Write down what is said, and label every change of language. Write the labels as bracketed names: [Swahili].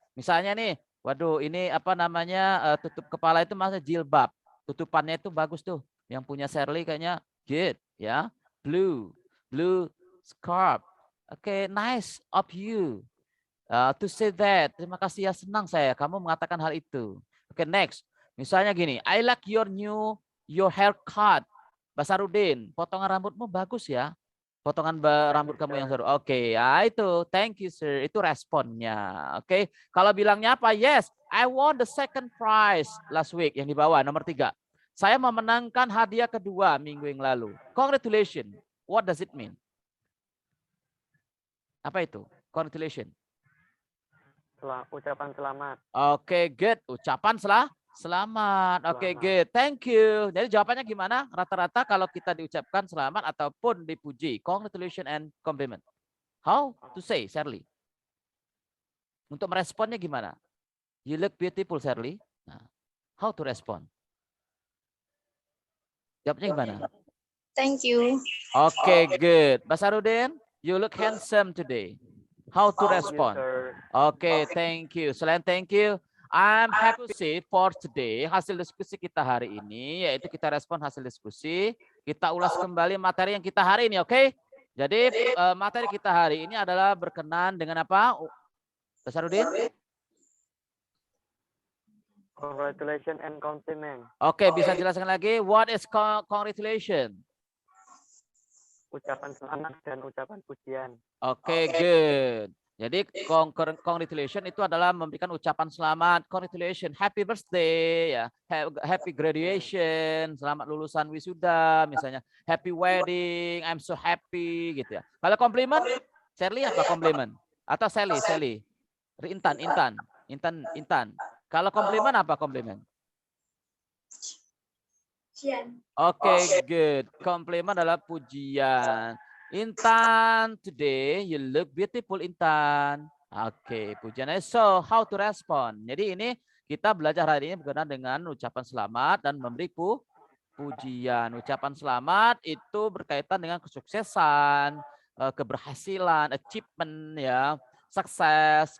[Indonesian] Misalnya nih, waduh ini apa namanya tutup kepala itu maksudnya jilbab. Tutupannya itu bagus tuh. Yang punya Shirley kayaknya [English] Good, ya. Blue scarf. Oke, nice of you to say that. [Indonesian] Terima kasih ya, senang saya kamu mengatakan hal itu. Oke, next. Misalnya gini, [English] I like your haircut. [Indonesian] Basarudin, potongan rambutmu bagus ya. Potongan rambut kamu yang seru. Oke, ya itu. [English] Thank you, sir. [Indonesian] Itu responnya. Oke, kalau bilangnya apa? [English] Yes, I won the second prize last week. [Indonesian] Yang di bawah, nomor 3. Saya memenangkan hadiah kedua minggu yang lalu. [English] Congratulations. What does it mean? [Indonesian] Apa itu? Congratulations. Ucapan selamat. Oke, good. Ucapan selamat. Oke, good. Thank you. Jadi jawabannya gimana? Rata-rata kalau kita diucapkan selamat ataupun dipuji. [English] Congratulations and compliment. How to say, Shirley? [Indonesian] Untuk meresponnya gimana? [English] You look beautiful, Shirley. Nah, how to respond? [Indonesian] Jawabnya gimana? [English] Thank you. Oke, good. Basarudin, you look handsome today. How to respond? Oke, thank you. Selain thank you, I'm happy to see for today. [Indonesian] Hasil diskusi kita hari ini, yaitu kita respon hasil diskusi. Kita ulas kembali materi yang kita hari ini, oke? Jadi materi kita hari ini adalah berkenan dengan apa? Basarudin? [English] Congratulations and compliment. [Indonesian] Oke, bisa jelaskan lagi? [English] What is congratulation? [Indonesian] Ucapan selamat dan ucapan pujian. Oke, good. Jadi congratulations itu adalah memberikan ucapan selamat. [English] Congratulations, happy birthday, ya, happy graduation, [Indonesian] selamat lulusan wisuda, [English] misalnya happy wedding, I'm so happy, gitu ya. [Indonesian] Kalau compliment, Shirley apa compliment? Atau Sally? Intan. Kalau compliment apa compliment? [English] Oke, good. [Indonesian] Compliment adalah pujian. [English] Intan, today you look beautiful, Intan. [Indonesian] Oke, pujiannya. [English] So, how to respond? [Indonesian] Jadi ini kita belajar hari ini berkenaan dengan ucapan selamat dan memberi pujian. Ucapan selamat itu berkaitan dengan kesuksesan, keberhasilan, achievement, ya, sukses.